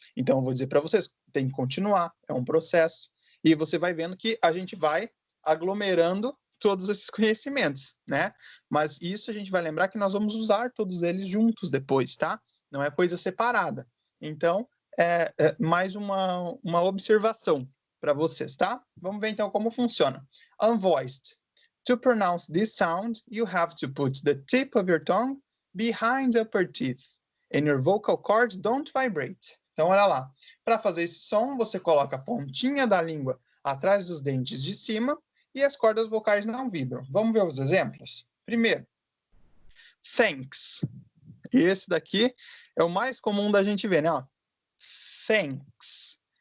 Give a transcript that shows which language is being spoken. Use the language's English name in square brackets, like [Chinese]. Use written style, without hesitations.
[Portuguese] Então, eu vou dizer para vocês, tem que continuar, é um processo. E você vai vendo que a gente vai aglomerando todos esses conhecimentos, né? Mas isso a gente vai lembrar que nós vamos usar todos eles juntos depois, tá? Não é coisa separada. Então, é mais uma observação para vocês, tá? Vamos ver então como funciona. [English] Unvoiced. To pronounce this sound, you have to put the tip of your tongue behind the upper teeth, and your vocal cords don't vibrate. [Portuguese] Então, olha lá. Para fazer esse som, você coloca a pontinha da língua atrás dos dentes de cima e as cordas vocais não vibram. Vamos ver os exemplos? Primeiro, thanks. Esse daqui é o mais comum da gente ver, né? Ó, thanks.